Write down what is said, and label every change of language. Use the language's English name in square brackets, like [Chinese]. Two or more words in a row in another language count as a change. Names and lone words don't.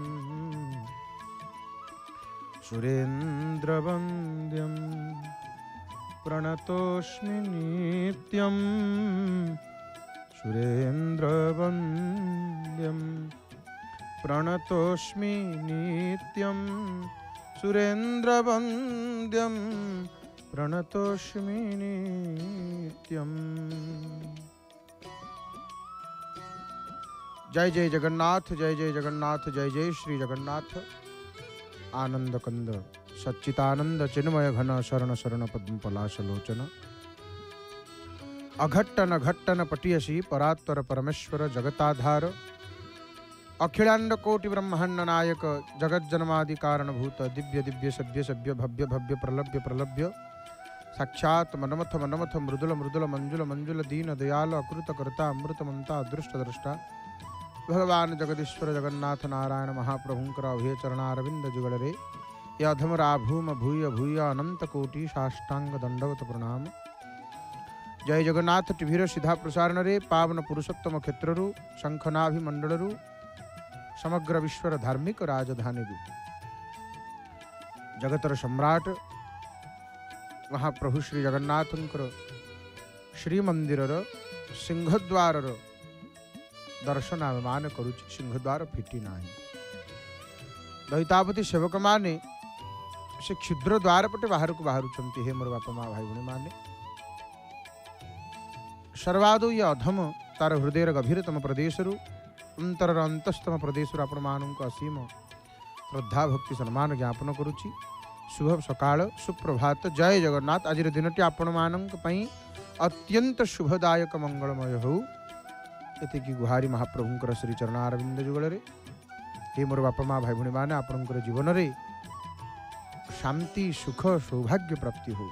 [Sanskrit] सुरेन्द्रवन्द्यं प्रणतोऽस्मि नित्यं सुरेन्द्रवन्द्यं प्रणतोऽस्मि नित्यं सुरेन्द्रवन्द्यं प्रणतोऽस्मि नित्यम्। [Odia] ଜୟ ଜୟ ଜଗନ୍ନାଥ, ଜୟ ଜୟ ଜଗନ୍ନାଥ, ଜୟ ଜୟ ଶ୍ରୀ ଜଗନ୍ନାଥ। ଆନନ୍ଦ କନ୍ଦ ସଚ୍ଚିଦାନନ୍ଦ ଚିନ୍ମୟ ଘନ ଶରଣ ଶରଣ ପଦ୍ମ ପଲାଶ ଲୋଚନ ଅଘଟଣ ଘଟଣ ପଟୀୟସୀ ପରାତ୍ପର ପରମେଶ୍ୱର ଜଗତାଧାର ଅଖିଳାଣ୍ଡ କୋଟି ବ୍ରହ୍ମାଣ୍ଡ ନାୟକ ଜଗତ ଜନ୍ମାଦି କାରଣଭୂତ ଦିବ୍ୟ ଦିବ୍ୟ ସଭ୍ୟ ସଭ୍ୟ ଭବ୍ୟ ଭବ୍ୟ ପ୍ରଲଭ୍ୟ ପ୍ରଲଭ୍ୟ ସାକ୍ଷାତ ମନ୍ମଥ ମନ୍ମଥ ମୃଦୁଳ ମୃଦୁଳ ମଞ୍ଜୁଳ ମଞ୍ଜୁଳ ଦୀନ ଦୟାଳ ଅକୃତ କର୍ତ୍ତା ଅମୃତ ମନ୍ତା ଅଦୃଷ୍ଟ ଦ୍ରଷ୍ଟା ଭଗବାନ ଜଗଦୀଶ୍ୱର ଜଗନ୍ନାଥ ନାରାୟଣ ମହାପ୍ରଭୁଙ୍କର ଅଭୟ ଚରଣାରବିନ୍ଦ ଯୁଗଳ ରେ ଯଧମରା ଭୂମ ଭୂୟ ଭୂୟ ଅନନ୍ତ କୋଟି ସାଷ୍ଟାଙ୍ଗ ଦଣ୍ଡବତ ପ୍ରଣାମ। ଜୟ ଜଗନ୍ନାଥ ଟିଭିର ସିଧା ପ୍ରସାରଣ ରେ ପାବନ ପୁରୁଷୋତ୍ତମ କ୍ଷେତ୍ରୁ ଶଙ୍ଖନାଭି ମଣ୍ଡଳୁ ସମଗ୍ର ବିଶ୍ୱର ଧାର୍ମିକ ରାଜଧାନୀ ଜଗତର ସମ୍ରାଟ ମହାପ୍ରଭୁ ଶ୍ରୀ ଜଗନ୍ନାଥଙ୍କର ଶ୍ରୀମନ୍ଦିର ସିଂହଦ୍ୱାର ଦର୍ଶନ ଆମ ମାନ କରୁଛି। ସିଂହଦ୍ୱାର ଫିଟି ନାହିଁ। ଦଇତାପତି ସେବକ ମାନେ ସେ କ୍ଷୁଦ୍ର ଦ୍ୱାର ପଟେ ବାହାର କୁ ବାହାରୁଛନ୍ତି। ହେ ମୋର ବାପା ମା ଭାଇ ଭଉଣୀ ମାନେ ସର୍ବାଦୌ ଏ ଅଧମ ତାର ହୃଦୟ ଗଭୀରତମ ପ୍ରଦେଶ ଅନ୍ତର ଅନ୍ତସ୍ତମ ପ୍ରଦେଶ ଆପଣ ମାନଙ୍କ ଅସୀମ ଶ୍ରଦ୍ଧା ଭକ୍ତି ସମ୍ମାନ ଜ୍ଞାପନ କରୁଛି। ଶୁଭ ସକାଳ ସୁପ୍ରଭାତ ଜୟ ଜଗନ୍ନାଥ। ଆଜି ଦିନଟି ଆପଣ ମାନଙ୍କ ପାଇଁ ଅତ୍ୟନ୍ତ ଶୁଭଦାୟକ ମଙ୍ଗଳମୟ ହେଉ ଏତିକି ଗୁହାରି ମହାପ୍ରଭୁଙ୍କର ଶ୍ରୀ ଚରଣାରବିନ୍ଦ ଯୁଗଳ ରେ। ହେ ମୋର ବାପା ମା ଭାଇ ଭଉଣୀ ମାନେ ଆପଣଙ୍କର ଜୀବନ ରେ ଶାନ୍ତି ସୁଖ ସୌଭାଗ୍ୟ ପ୍ରାପ୍ତି ହେଉ।